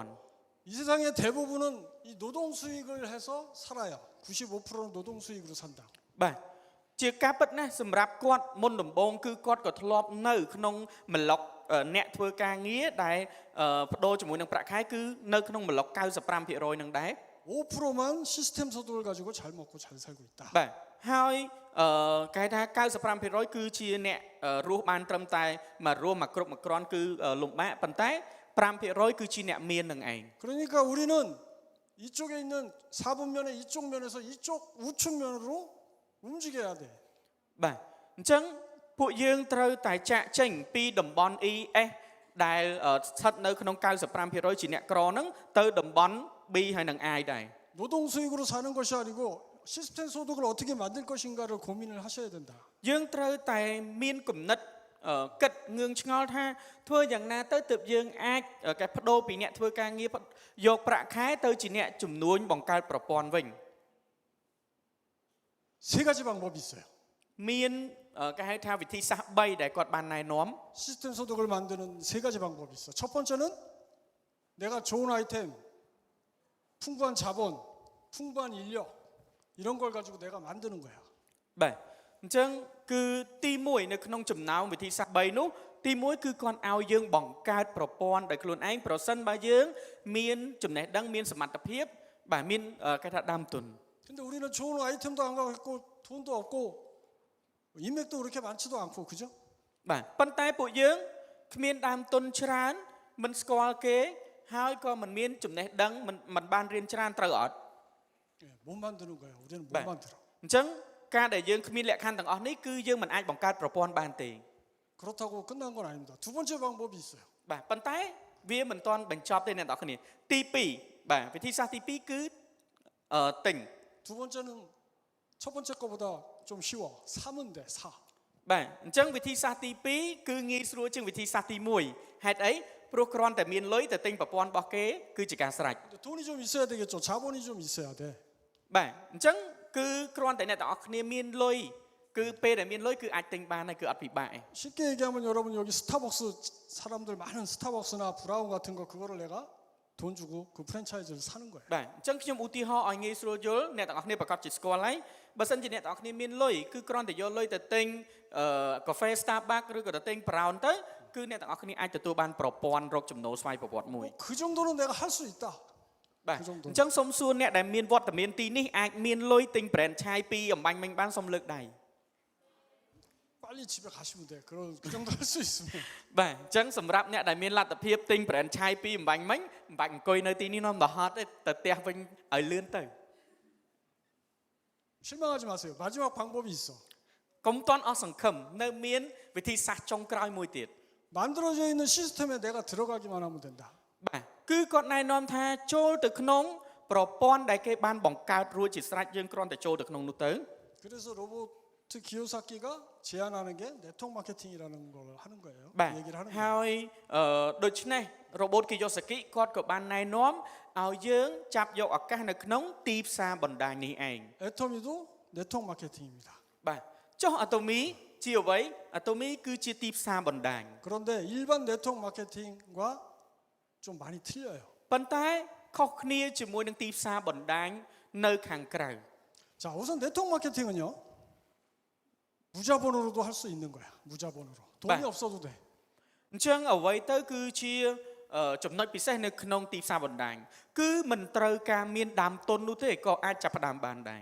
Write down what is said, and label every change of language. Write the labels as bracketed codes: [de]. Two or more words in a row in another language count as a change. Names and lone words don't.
[ko] 이 세상의 대부분은 이 노동 수익을 해서 살아요. 95%는 노동 수익으로 산다. [km] បាទជាការពិតណាស់សម្រាប់គាត់មុនដំបូងគឺគាត់ក៏ធ្លាប់នៅក្នុងម្លុកអ្នកធ្វើការងារដែលបដូរជាមួយនឹងប្រាក់ខែគឺនៅក្នុងម្លុក 95% នឹងដែរ [ko] 5%만 시스템 소득을 가지고 잘 먹고 잘 살고 있다. [km] បាទហើយគេថា 95% គឺជាអ្នករស់បានត្រឹមតែមួយរួមមួយគ្រប់មួយគ្រាន់គឺលំបាកប៉ុន្តែ 5% គឺជាអ្នកមាននឹងឯង [ko] 그러니까 우리는 이쪽에 있는 4분면의 이쪽 면에서 이쪽 우측면으로 움직여야 돼. [km] បាទអញ្ចឹងពួកយើងត្រូវតែចាក់ចេញពីតំបន់ ES ដែលស្ថិតនៅក្នុង 95% ជាអ្នកក្រហ្នឹងទៅតំបន់ B ហើយនឹង I ដែរ [ko] 노동 수익으로 사는 것이 아니고 시스템 소득을 어떻게 만들 것인가를 고민을 하셔야 된다. [km] យើងត្រូវតែមានគំនិតគិតងឿងឆ្ងល់ថាធ្វើយ៉ាងណាទៅទើបយើងអាចកែបដូរពីអ្នកធ្វើការងារយកប្រាក់ខែទៅជាអ្នកជំនួញបង្កើតប្រព័ន្ធវិញ [ko] 세 가지 방법이 있어요. [km] មានគេហៅថាវិធីសាស្ត្រ3ដែលគាត់បានណែនាំ [ko] 시스템 소득을 만드는 세 가지 방법이 있어. 첫 번째는 내가 좋은 아이템, 풍부한 자본, 풍부한 인력 이런 걸 가지고 내가 만드는 거야. [km] បាទអញ្ចឹងគឺទី1នៅក្នុងចំណោមវិធីសាស្ត្រ3នោះទី1គឺគាត់ឲ្យយើងបង្កើតប្រព័ន្ធដោយខ្លួនឯងប្រសិនបើយើងមានចំណេះដឹងមានសមត្ថភាពបាទមានគេថាដើមទុន [ko] 근데 우리는 좋은 아이템도 안 갖고 돈도 없고 인맥도 그렇게 많지도 않고 그죠? [km] បាទប៉ុន្តែពួកយើងគ្មានដើមទុនច្រើនមិនស្គាល់គេហើយក៏មិនមានចំណេះដឹងមិនបានរៀនច្រើនត្រូវអត់ [ko] 예, 못 만드는 거야. 우리는 못 네. 만들어. [km] អញ្ចឹងការដែលយើងគ្មានលក្ខខណ្ឌទាំងអស់នេះគឺយើងមិនអាចបង្កើតប្រព័ន្ធបានទេ [ko] 그렇다고 끝난 건 아닙니다. 두 번째 방법이 있어요. [km] បាទប៉ុន្តែវាមិនទាន់បញ្ចប់ទេអ្នកនរគ្នាទី2បាទវិធីសាស្ត្រទី2គឺទិញ [ko] 두 번째는 첫 번째 거보다 좀 쉬워. 사면 돼. 사. [km] បាទអញ្ចឹងវិធីសាស្ត្រទី2គឺងាយស្រួលជាងវិធីសាស្ត្រទី1ហេតុអីព្រោះគ្រាន់តែមានលុយទៅទិញប្រព័ន្ធរបស់គេគឺជាការស្រេច [ko] 근데 돈이 좀 있어야 되겠죠. 자본이 좀 있어야 돼. [km] បាទអញ្ចឹងគឺគ្រាន់តែអ្នកទាំងអស់គ្នាមានលុយគឺពេលដែលមានលុយគឺអាចទិញបានហើយគឺអត់ពិបាកឯង [ko] 쉽게 얘기하면 여러분 여기 스타벅스 사람들 많은 스타벅스나 브라운 같은 거 그거를 내가 돈 주고 그 프랜차이즈를 사는 거예요. [km] បាទអញ្ចឹងខ្ញុំឧទាហរណ៍ឲ្យងាយស្រួលយល់អ្នកទាំងអស់គ្នាប្រកាសជាស្គាល់ហើយបើសិនជាអ្នកទាំងអស់គ្នាមានលុយគឺគ្រាន់តែយកលុយទៅទិញកាហ្វេ Starbucks ឬក៏ទៅទិញ Brown ទៅគឺអ្នកទាំងអស់គ្នាអាចទទួលបានប្រព័ន្ធរកចំណូលស្វ័យប្រវត្តិមួយ [ko] 그 정도는 내가 할 수 있다. [km] បាទអញ្ចឹងសូមសួរអ្នកដែលមានវត្តមានទីនេះអាចមានលុយទិញ brand ឆាយពីអំបញ្ញមិញបានសូមលើកដៃ [ko] 꽉 빨리 집에 가시면 돼. 그 정도 할 수 있으면. [km] បាទអញ្ចឹងសម្រាប់អ្នកដែលមានលទ្ធភាពទិញ brand ឆាយពីអំបញ្ញមិញមិនបាច់អង្គុយនៅទីនេះនាំទៅហត់ទេទៅផ្ទះវិញឲ្យលឿនទៅ [ko] 실망하지 마세요. 마지막 방법이 있어. [km] កុំតន់អស់សង្ឃឹមនៅមានវិធីសាស្ត្រចុងក្រោយមួយទៀត [ko] 만들어져 있는 시스템에 내가 들어가기만 하면 된다. [km] បាទគឺគាត់ណែនាំថាចូលទៅក្នុងប្រព័ន្ធដែលគេបានបង្កើតរួចជាស្រេចយើងគ្រាន់តែចូលទៅក្នុងនោះទៅ [ko] 그래서 로버트 기요사키가 제안하는 게 네트워크 마케팅이라는 걸 하는 거예요. [km] បាទ [ko] 얘기를 하는 [km] ហើ [ko] 거예요. [km] យដូច្នេះ robot Kiyosaki គាត់ក៏បានណែនាំឲ្យយើងចាប់យកឱកាសនៅក្នុងទីផ្សារបណ្ដាញនេះឯង [ko] 애터미도 네트워크 마케팅입니다. [km] បាទចុះ Atomy ជាអ្វី Atomy គឺជាទីផ្សារបណ្ដាញ [ko] 그런데 일반 네트워크 마케팅과 좀 많이 틀려요. [km] ប៉ុន្តែខុសគ្នាជាមួយនឹងទីផ្សារបណ្ដាញនៅខាងក្រៅ [ko] 자, 우선 네트워크 마케팅은요. 무자본으로도 할 수 있는 거야. 무자본으로. 돈이 네. 없어도 돼. [km] អញ្ចឹងអ្វីទៅគឺជាចំណុចពិសេសនៅក្នុងទីផ្សារបណ្ដាញគឺមិនត្រូវការមានដើមទុននោះទេក៏អាចចាប់ផ្ដើមបានដែរ